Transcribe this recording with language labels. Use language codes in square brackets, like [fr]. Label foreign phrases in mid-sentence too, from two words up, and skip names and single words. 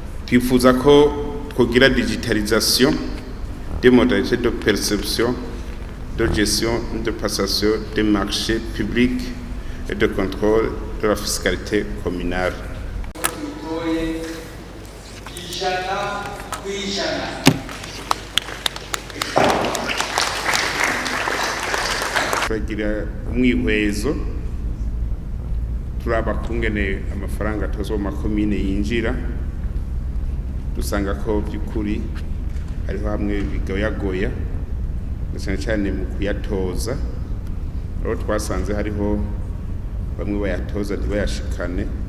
[rn] twifuza ko twogira [fr] digitalisation des modalités de perception, de gestion, de passation des marchés publics et de contrôle de la fiscalité communale. [rn] Turagira umwihwezo turaba kungene amafaranga atozwa mu makomine yinjira, dusanga ko by'ukuri hariho hamwe bigoyagoya cyane mu kuyatoza, aho twasanze hariho bamwe bayatoza ntibayashikane,